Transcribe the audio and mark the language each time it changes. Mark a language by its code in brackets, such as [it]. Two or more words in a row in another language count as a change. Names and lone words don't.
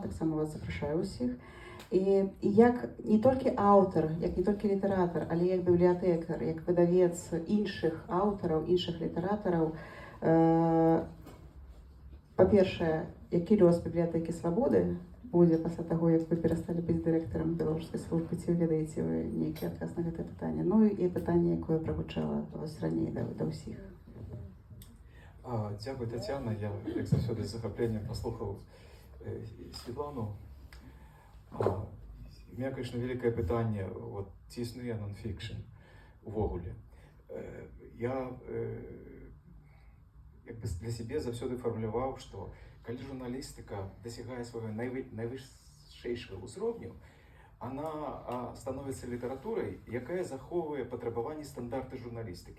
[be] Таксама вас запрашаю ўсіх. І як не толькі аўтар, як не толькі літаратар, але як бібліятэкар, як выдавец іншых аўтараў, іншых літаратараў, па-першае, які лёс бібліятэкі «Свабоды» будзе пасля таго, як вы перасталі быць дырэктарам беларускай службы, ці ведаеце вы нейкі адказ на гэтае пытанне? Ну і пытанне, якое прагучала раней да ўсіх. [uk] Дякую, Тетяна. Я, як завжди, з захопленням послухав Світлану. У мене, звісно, велике питання, от, ці існує нонфікшн увогуле. Я якби для себе завжди формулював, що коли журналістика досягає свого найвищого узровню, вона становиться літературою, яка заховує потребувані стандарти журналістики.